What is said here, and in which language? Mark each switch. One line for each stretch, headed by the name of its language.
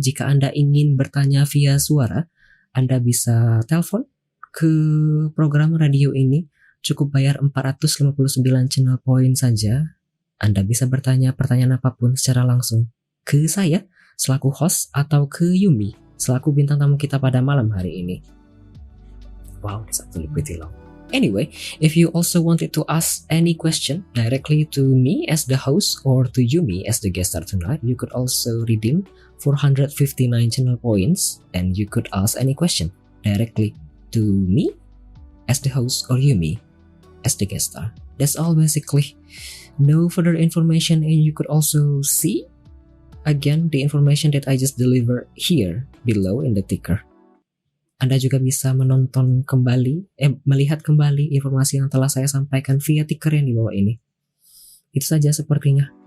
Indonesian: Jika Anda ingin bertanya via suara, Anda bisa telepon ke program radio ini. Cukup bayar 459 channel point saja. Anda bisa bertanya pertanyaan apapun secara langsung ke saya selaku host atau ke Yumi selaku bintang tamu kita pada malam hari ini.
English: Wow, that's actually pretty long. Anyway, if you also wanted to ask any question directly to me as the host or to Yumi as the guest star tonight, you could also redeem 459 channel points and you could ask any question directly to me as the host or Yumi as the guest star. That's all basically. No further information, and you could also see again the information that I just delivered here below in the ticker.
Indonesian: Anda juga bisa menonton kembali, melihat kembali informasi yang telah saya sampaikan via ticker yang di bawah ini. Itu saja sepertinya.